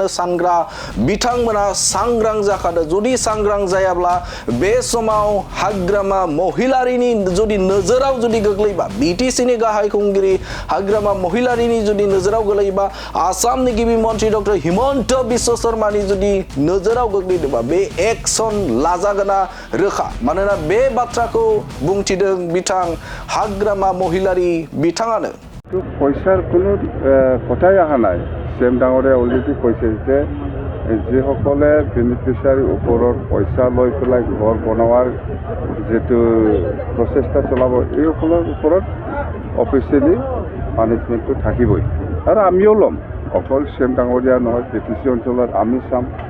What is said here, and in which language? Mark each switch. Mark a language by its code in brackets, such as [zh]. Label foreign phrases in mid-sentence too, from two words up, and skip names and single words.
[brx] सानग्रा बिथांमोना सांग्रां जाखादों जुदि सांग्रां जायाब्ला बे समाव हाग्रामा महिलारीनि जुदि नोजोराव जुदि गोग्लैबा BTC नि गाहाय खुंगिरि हाग्रामा महिलारीनि जुदि नोजोराव गोग्लैबा आसामनि गिबि मन्त्रि डक्टर हिमन्त बिश्व शर्मानि जुदि नोजोराव गोग्लैदोंबा बे एक्शन लाजागोना रोखा मानोना बे बाथ्राखौ बुंथिदों बिथां हाग्रामा महिलारी बिथाङानो [as] পইচাৰ কোনো কথাই অহা নাই CM ডাঙৰে অলৰেডি কৈছে যে যিসকলে বেনিফিচিয়াৰীৰ ওপৰত পইচা লৈ পেলাই ঘৰ বনোৱাৰ যিটো প্ৰচেষ্টা চলাব এইসকলৰ ওপৰত [en] officially punishment [as] থাকিবই আৰু আমিও ল'ম অকল CM ডাঙৰীয়া নহয় BTC অঞ্চলত আমি চাম